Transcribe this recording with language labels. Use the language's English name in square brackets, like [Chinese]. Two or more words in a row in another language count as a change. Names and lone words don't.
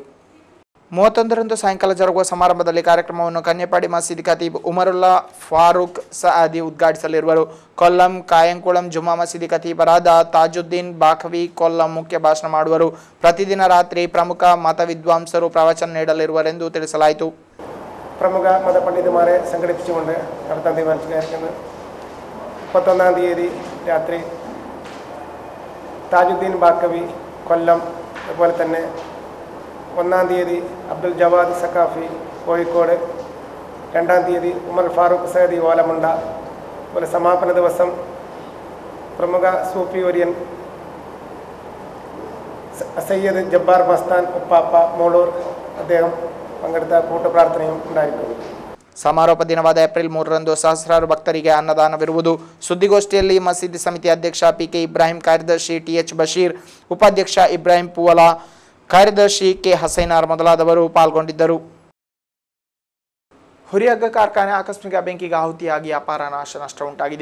[Kannada] 31ರಂದು ಸಾಯಂಕಾಲ ಜರುಗುವ ಸಮಾರಂಭದಲ್ಲಿ ಕಾರ್ಯಕ್ರಮವನ್ನು ಕನ್ಯಪಾಡಿ ಮಸೀದಿ ಖತೀಬ್ ಉಮರುಲ್ಲಾ ಫಾರೂಕ್ ಸಅದಿ ಉದ್ಘಾಟಿಸಲಿರುವರು. ಕೊಲ್ಲಂ ಕಾಯಂಕುಳಂ ಜುಮಾ ಮಸೀದಿ ಖತೀಬರಾದ ತಾಜುದ್ದೀನ್ ಬಾಖವಿ ಕೊಲ್ಲಂ ಮುಖ್ಯ ಭಾಷಣ ಮಾಡುವರು. ಪ್ರತಿದಿನ ರಾತ್ರಿ ಪ್ರಮುಖ ಮತ ವಿದ್ವಾಂಸರು ಪ್ರವಚನ ನೀಡಲಿರುವರೆಂದು ತಿಳಿಸಲಾಯಿತು. [Malayalam] പ്രമുഖ മതപണ്ഡിതന്മാരെ സംഘടിപ്പിച്ചുകൊണ്ട് നടത്താൻ തീരുമാനിച്ചിരിക്കുന്നത് 31-ാം തീയതി രാത്രി താജുദ്ദീൻ ബാക്കവി കൊല്ലം, അതുപോലെ തന്നെ 1-ാം തീയതി അബ്ദുൽ ജവാദ് സഖാഫി കോഴിക്കോട്, 2-ാം തീയതി ഉമർ ഫാറൂഖ് സഅദി ഓലമുണ്ട, അതുപോലെ സമാപന ദിവസം പ്രമുഖ സൂഫി വര്യൻ സയ്യദ് ജബ്ബാർ മസ്താൻ ഉപ്പാപ്പ മോളൂർ അദ്ദേഹം പങ്കെടുത്ത കൂട്ടുപ്രാർത്ഥനയും ഉണ്ടായിരിക്കും. [Kannada] ಸಮಾರೋಪ ದಿನವಾದ ಏಪ್ರಿಲ್ 3ರಂದು ಸಹಸ್ರಾರು ಭಕ್ತರಿಗೆ ಅನ್ನದಾನವಿರುವುದು. ಸುದ್ದಿಗೋಷ್ಠಿಯಲ್ಲಿ ಮಸೀದಿ ಸಮಿತಿ ಅಧ್ಯಕ್ಷ ಪಿಕೆ ಇಬ್ರಾಹಿಂ, ಕಾರ್ಯದರ್ಶಿ ಟಿಎಚ್ ಬಶೀರ್, ಉಪಾಧ್ಯಕ್ಷ ಇಬ್ರಾಹಿಂ ಪೂವಲಾ, ಕಾರ್ಯದರ್ಶಿ ಕೆ ಹಸೈನಾರ್ ಮೊದಲಾದವರು ಪಾಲ್ಗೊಂಡಿದ್ದರು. ಹುರಿಹಗ್ಗ ಕಾರ್ಖಾನೆ ಆಕಸ್ಮಿಕ ಬೆಂಕಿಗೆ ಆಹುತಿಯಾಗಿ ಅಪಾರ ನಷ್ಟ ಉಂಟಾಗಿದೆ.